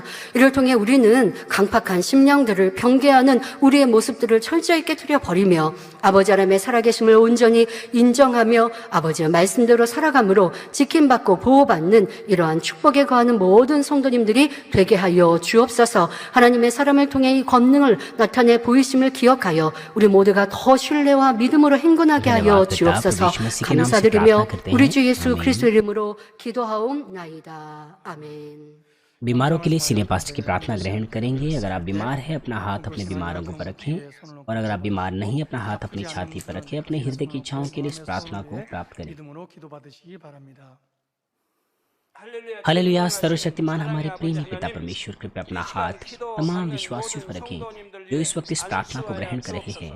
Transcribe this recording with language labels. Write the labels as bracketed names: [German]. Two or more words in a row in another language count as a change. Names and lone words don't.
[Korean] 이를 통해 우리는 강팍한 심령들을 변개하는 우리의 모습들을 철저히 깨트려 버리며 아버지 하나님의 살아계심을 온전히 인정하며 아버지의 말씀대로 살아감으로 지킴받고 보호받는 이러한 축복에 거하는 모든 성도님들이 되게 하여 주옵소서. 하나님의 사람을 통해 이 권능을 나타내 보이심을 기억하여 우리 모두가 더 신뢰와 믿음으로 행군하게 하여 주옵소서. 감사드리며 우리 주 예수 그리스도 이름으로 기도하옵나이다. 아멘. [Hindi] बीमारों के लिए [English] senior pastor [Hindi] की प्रार्थना ग्रहण करेंगे। अगर आप बीमार हैं अपना हाथ अपने बीमारों को पर रखें, और अगर आप बीमार नहीं अपना हाथ अपनी छाती पर रखें। अपने हृदय की इच्छाओं के लिए इस प्रार्थना को प्राप्त करें। हालेलुया। सर्वशक्तिमान हमारे प्रेमी पिता परमेश्वर, कृपया अपना हाथ तमाम विश्वासियों पर रखें जो इस वक्त इस प्रार्थना को ग्रहण कर रहे हैं।